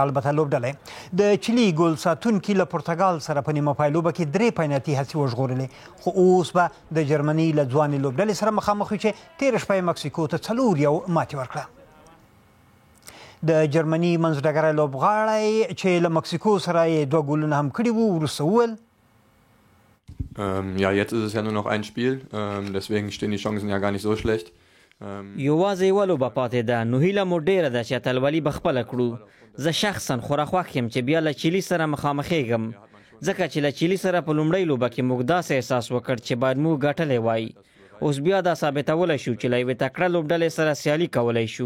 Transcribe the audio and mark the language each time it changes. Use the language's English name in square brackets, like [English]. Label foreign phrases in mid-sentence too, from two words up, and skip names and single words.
[Pashto] البته لوبډلې د چیلي ګول ساتونکي له پرتګال سره په نیمه پایلوبه کې 3 پینالتي هڅې وژغورلې، خو اوس به د جرمني له ځوانې لوبډلې سره مخامخ وي چې تېره شپه یې مکسیکو ته 4-1 ماتې ورکړه. د جرمني منځډګری لوبغاړی چې له مکسیکو سره یې 2 ګولونه هم کړي وو وروسته وویل [German] ja, jetzt ist es ja nur noch ein Spiel, deswegen stehen die Chancen ja gar nicht so schlecht. [Pashto] یوازې یوه لوبه پاتې ده، نو هیله مو ډېره ده چې اتلولي به خپله کړو. زه شخصا خورا خوښ یم چې بیا له چیلي سره مخامخېږم، ځکه چې له چیلي سره په لومړۍ لوبه کې موږ داسې احساس وکړ چې باید موږ ګټلی وای. اوس بیا دا ثابتولی شو چې له یوې تکړه لوبډلې سره سیالي کولی شو.